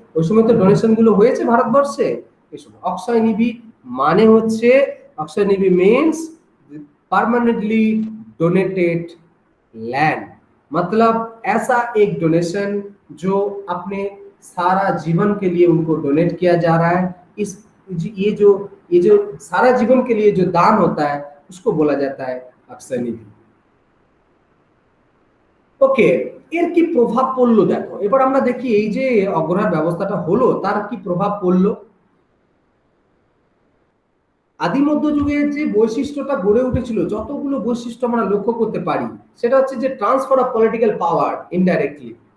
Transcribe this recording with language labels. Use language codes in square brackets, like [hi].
[bn] ওই সময় তো ডোনেশন গুলো হয়েছে ভারতবর্ষে। এই সময় অক্ষয় নিধি মানে হচ্ছে, [hi] অক্ষয় নিধি মিন্স [en] permanently donated land, [hi] मतलब ऐसा एक डोनेशन जो अपने सारा जीवन के लिए उनको डोनेट किया जा रहा है। इस ये जो सारा जीवन के लिए जो दान होता है उसको बोला जाता है अक्षय निधि। [bn] ওকে, এর কি প্রভাব পড়লো দেখো। এবার আমরা দেখি এই যে অগ্রহার ব্যবস্থাটা হলো তার কি প্রভাব পড়লো। আদি মধ্যযুগের যে বৈশিষ্ট্যটা গড়ে উঠেছিল, যতগুলো বৈশিষ্ট্য আমরা লক্ষ্য করতে পারি, সেটা হচ্ছে যে transfer of political power indirectly.